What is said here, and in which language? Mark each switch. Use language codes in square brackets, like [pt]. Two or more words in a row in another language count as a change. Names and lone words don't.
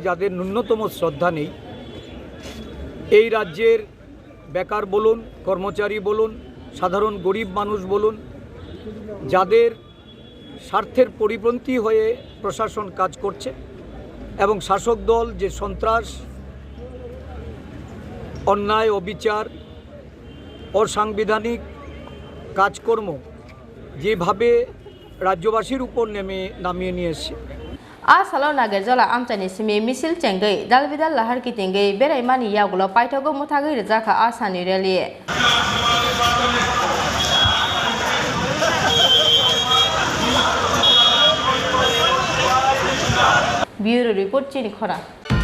[bn] যাদের ন্যূনতম শ্রদ্ধা নেই এই রাজ্যের বেকার বলুন কর্মচারী বলুন সাধারণ গরিব মানুষ বলুন যাদের স্বার্থের পরিপন্থী হয়ে প্রশাসন কাজ করছে এবং শাসক দল যে সন্ত্রাস অন্যায় অবিচার অসাংবিধানিক কাজকর্ম যেভাবে রাজ্যবাসীর উপর নামিয়ে নিয়ে এসছে [trp] Asalo Nagajola Amtani Simi Misil Chengai, Dalvidal Lahar Kitingai, Berai Mani Yagulo, Paitogo Mutagi Zaka Asani Reli. [en] Bureau Report [trp] Chini Kora.